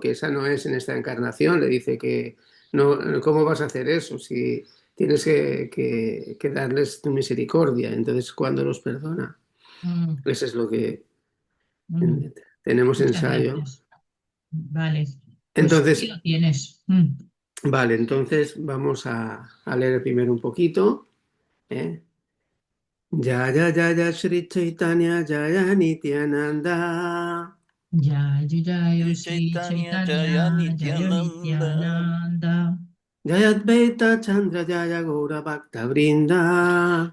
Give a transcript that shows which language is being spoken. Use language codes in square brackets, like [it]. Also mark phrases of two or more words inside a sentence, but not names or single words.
[es] Que esa no es en esta encarnación, le dice que no, ¿cómo vas a hacer eso si tienes que darles tu misericordia? Entonces cuando los perdona, mm, eso es lo que mm. tenemos Muchas ensayo. gracias. Vale, pues aquí Entonces, lo tienes. Mm. vale, entonces vamos a leer primero un poquito. ¿Eh? [sa] Jaya Jaya Sri Chaitanya Jaya Nityananda Jai Jai Sri Sri Chaitanya Jaya Chaitanya Jaya Nityananda Nityananda Jaya Advaita Chandra Jaya Gaura Bhakta Vrinda